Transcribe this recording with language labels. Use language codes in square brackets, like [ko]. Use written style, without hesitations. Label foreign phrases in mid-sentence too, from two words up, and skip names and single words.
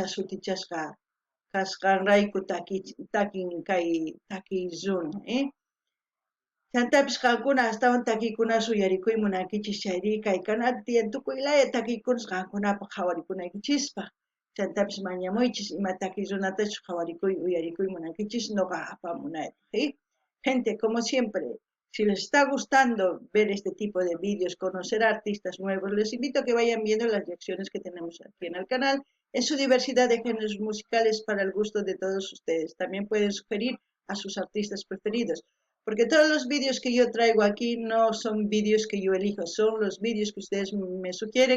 [qu] sutichasqa kasqanrayku takin kay takiy runa chantapis qankuna astawan takiykunas uyarikuy munankichis chayri kay kanata tiyan tukuylaya takiykunas qankunapaq qhawarikunaykichispa chantapis mañamuychis ima takiy runatachus qhawarikuy uyarikuy munankichis noqa apamunaypaq [es] gente como siempre Si les está gustando ver este tipo de vídeos, conocer a artistas nuevos, les invito a que vayan viendo las lecciones que tenemos aquí en el canal, en su diversidad de géneros musicales para el gusto de todos ustedes. También pueden sugerir a sus artistas preferidos, porque todos los vídeos que yo traigo aquí no son vídeos que yo elijo, son los vídeos que ustedes me sugieren.